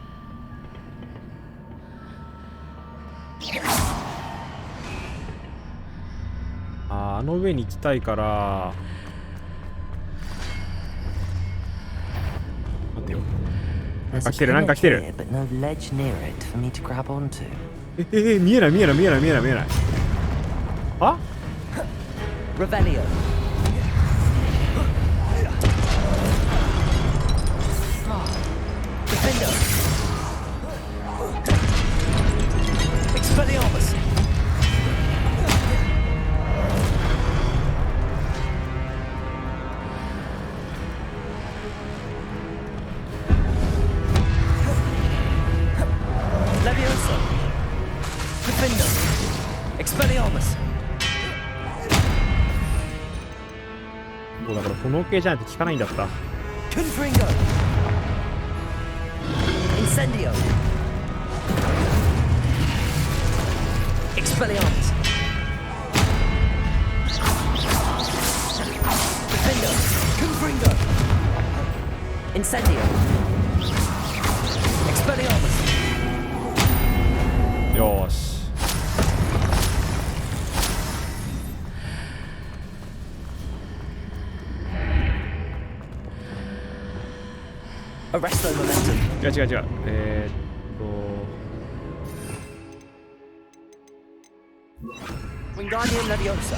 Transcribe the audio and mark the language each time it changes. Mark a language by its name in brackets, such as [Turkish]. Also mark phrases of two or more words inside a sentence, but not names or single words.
[Japanese] あの上に行きたいから。待ってよ。なんか来てる、なんか来てる。見えない、見えない、見えない、見えない、見えない。あ Revelio. Defender. Expelliarmus. Leviosa. Defender. Expelliarmus. だからこの系じゃないと効かないんだった。 Confringo. Incendio. Expelliarmus. Defender. Confringo. Incendio. Expelliarmus. よーし。 Arresto momentum. 違う違う違う。 Wingardium Leviosa.